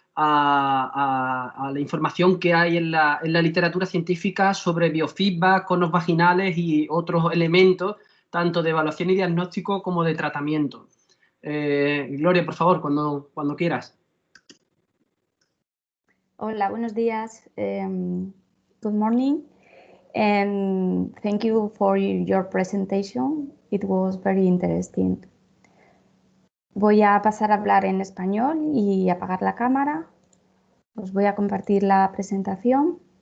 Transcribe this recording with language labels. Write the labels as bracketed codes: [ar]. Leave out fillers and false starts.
[es] a la información que hay en la literatura científica sobre biofeedback, conos vaginales y otros elementos, tanto de evaluación y diagnóstico como de tratamiento. Gloria, por favor, cuando quieras. Hola, buenos días. [en] Good morning, and thank you for your presentation. It was very interesting. [es] Voy a pasar a hablar en español y apagar la cámara. Os voy a compartir la presentación.